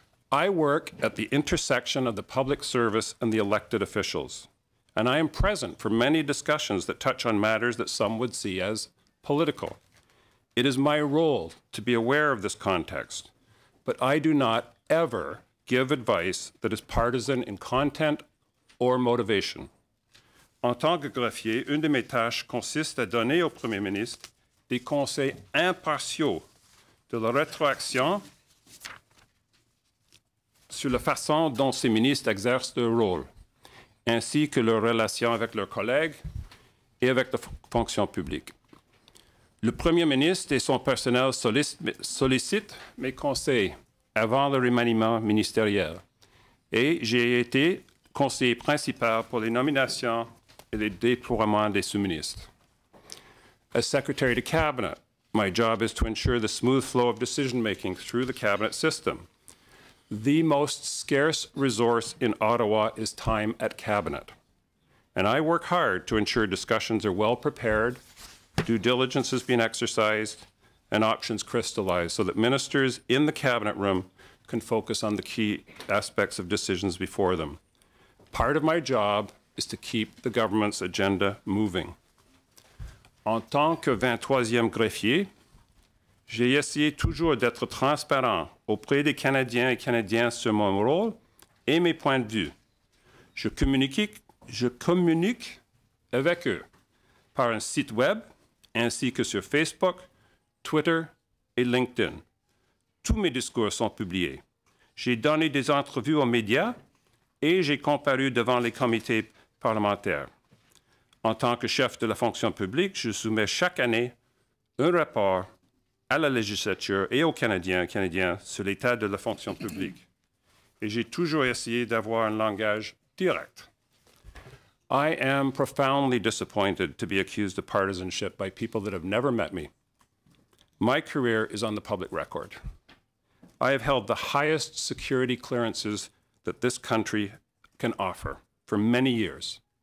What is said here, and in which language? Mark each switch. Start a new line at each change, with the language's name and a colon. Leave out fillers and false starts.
English: I work at the intersection of the public service and the elected officials, and I am present for many discussions that touch on matters that some would see as political. It is my role to be aware of this context, but I do not ever give advice that is partisan in content or motivation.
French: En tant que greffier, une de mes tâches consiste à donner au Premier ministre des conseils impartiaux de la rétroaction sur la façon dont ces ministres exercent leur rôle, ainsi que leurs relations avec leurs collègues et avec la fonction publique. Le Premier ministre et son personnel sollicitent mes conseils avant le remaniement ministériel, et j'ai été conseiller principal pour les nominations et les déploiements des sous-ministres.
English: As Secretary to Cabinet, my job is to ensure the smooth flow of decision-making through the Cabinet system. The most scarce resource in Ottawa is time at Cabinet. And I work hard to ensure discussions are well prepared, due diligence is being exercised, and options crystallized so that ministers in the Cabinet room can focus on the key aspects of decisions before them. Part of my job is to keep the government's agenda moving.
French: En tant que 23e greffier, j'ai essayé toujours d'être transparent auprès des Canadiens et Canadiennes sur mon rôle et mes points de vue. Je communique avec eux par un site web ainsi que sur Facebook, Twitter et LinkedIn. Tous mes discours sont publiés. J'ai donné des entrevues aux médias et j'ai comparu devant les comités parlementaires. En tant que chef de la fonction publique, je soumets chaque année un rapport à la législature et aux Canadiens et Canadiennes sur l'état de la fonction publique. Et j'ai toujours essayé d'avoir un langage direct.
English: I am profoundly disappointed to be accused of partisanship by people that have never met me. My career is on the public record. I have held the highest security clearances that this country can offer for many years.